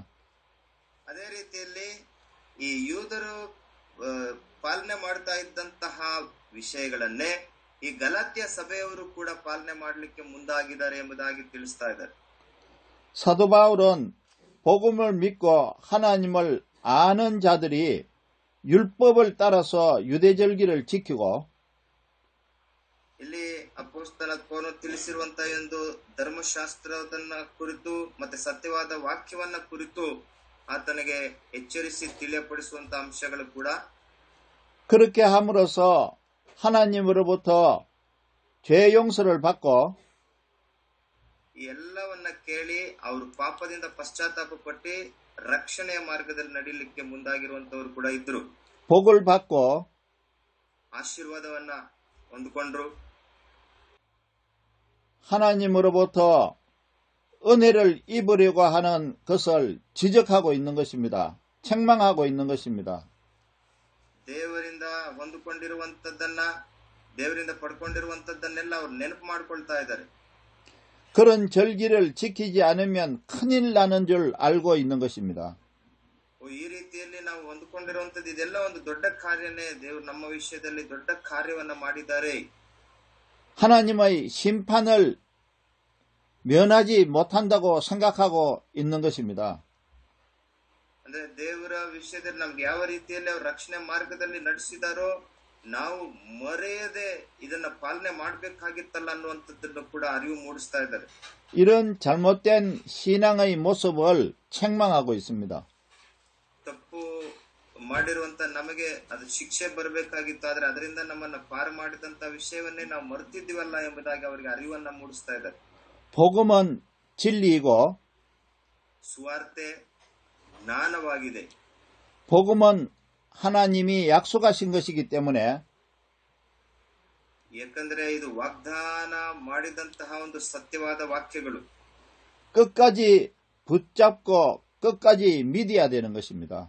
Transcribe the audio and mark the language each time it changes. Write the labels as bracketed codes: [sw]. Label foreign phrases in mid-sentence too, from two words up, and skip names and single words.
[kn] ಅದೇ ರೀತಿಯಲ್ಲಿ ಈ ಯೂದರು ಪಾಲನೆ ಮಾಡ್ತಾ ಇದ್ದಂತಹ ವಿಷಯಗಳನ್ನೇ ಈ ಗಲಾತ್ಯ ಸಭೆಯವರು ಕೂಡ ಪಾಲನೆ ಮಾಡಲಿಕ್ಕೆ ಮುಂದಾಗಿದ್ದಾರೆ ಎಂಬುದಾಗಿ ತಿಳಿಸ್ತಾ ಇದ್ದಾರೆ. [ko] 사도 바울은 복음을 믿고 하나님을 아는 자들이 율법을 따라서 유대절기를 지키고 [kn] ಇಲ್ಲಿ ಅಪೊಸ್ತಲ ಪೌಲನು ತಿಳಿಸಿರುವಂತಹ ಒಂದು ಧರ್ಮಶಾಸ್ತ್ರದನ್ನ ಕುರಿತು ಮತ್ತೆ ಸತ್ಯವಾದ ವಾಕ್ಯವನ್ನ ಕುರಿತು ಆತನಿಗೆ ಎಚ್ಚರಿಸಿ ತಿಳಿಯಪಡಿಸುವಂತ ಅಂಶಗಳು ಕೂಡ [ko] 그렇게 함으로써 하나님으로부터 죄 용서를 받고 [kn] ಈ ಎಲ್ಲವನ್ನ ಕೇಳಿ ಅವರು ಪಾಪದಿಂದ ಪಶ್ಚಾತ್ತಾಪ ಪಟ್ಟು ರಕ್ಷಣೆಯ ಮಾರ್ಗದಲ್ಲಿ ನಡೀಲಿಕ್ಕೆ ಮುಂದಾಗಿರುವಂತವರು ಕೂಡ ಇದ್ರು. [ko] 복을 받고 [kn] ಆಶೀರ್ವಾದವನ್ನ ಹೊಂದಿಕೊಂಡ್ರು. [ko] 하나님으로부터 은혜를 입으려고 하는 것을 지적하고 있는 것입니다. 책망하고 있는 것입니다. [kn] ದೇವರಿಂದ ಹೊಂದಿಕೊಂಡಿರುವಂತದ್ದನ್ನ, ದೇವರಿಂದ ಪಡ್ಕೊಂಡಿರುವಂತದ್ದನ್ನೆಲ್ಲ ಅವ್ರು ನೆನಪು ಮಾಡ್ಕೊಳ್ತಾ ಇದ್ದಾರೆ. [ko] 그런 절기를 지키지 않으면 큰일 나는 줄 알고 있는 것입니다. [kn] ಈ ರೀತಿಯಲ್ಲಿ ನಾವು ಹೊಂದಿಕೊಂಡಿರುವಂತದ್ದು ಇದೆಲ್ಲ ಒಂದು ದೊಡ್ಡ ಕಾರ್ಯನೇ. ದೇವರು ನಮ್ಮ ವಿಷಯದಲ್ಲಿ ದೊಡ್ಡ ಕಾರ್ಯವನ್ನ ಮಾಡಿದ್ದಾರೆ. [ko] 하나님의 심판을 면하지 못한다고 생각하고 있는 것입니다. [kn] ಅಂದ್ರೆ ದೇವರ ವಿಷಯದಲ್ಲಿ ನಮ್ಗೆ ಯಾವ ರೀತಿಯಲ್ಲಿ ಅವ್ರು ರಕ್ಷಣೆ ಮಾರ್ಗದಲ್ಲಿ ನಡೆಸಿದಾರೋ ನಾವು ಮರೆಯದೆ ಇದನ್ನ ಪಾಲನೆ ಮಾಡ್ಬೇಕಾಗಿತ್ತಲ್ಲ ಅನ್ನುವಂಥದ್ದನ್ನು ಕೂಡ ಅರಿವು ಮೂಡಿಸ್ತಾ ಇದ್ದಾರೆ. [ko] 이런 잘못된 신앙의 모습을 책망하고 있습니다. [kn] ತಪ್ಪು ಮಾಡಿರುವಂತ ನಮಗೆ ಅದು ಶಿಕ್ಷೆ ಬರಬೇಕಾಗಿತ್ತು, ಆದ್ರೆ ಅದರಿಂದ ನಮ್ಮನ್ನ ಪಾರು ಮಾಡಿದಂತ ವಿಷಯವನ್ನೇ ನಾವು ಮರೆತಿದ್ದೀವಲ್ಲ ಎಂಬುದಾಗಿ ಅವರಿಗೆ ಅರಿವನ್ನ ಮೂಡಿಸ್ತಾ ಇದ್ದಾರೆ. [ko] 복음은 진리이고 [kn] ಸುವಾರ್ತೆ ಜ್ಞಾನವಾಗಿದೆ. [ko] 복음은 하나님이 약속하신 것이기 때문에 [kn] ಯಾಕಂದ್ರೆ ಇದು ವಾಗ್ದಾನ ಮಾಡಿದಂತಹ ಒಂದು ಸತ್ಯವಾದ ವಾಕ್ಯಗಳು. [ko] 끝까지 붙잡고 끝까지 믿어야 되는 것입니다.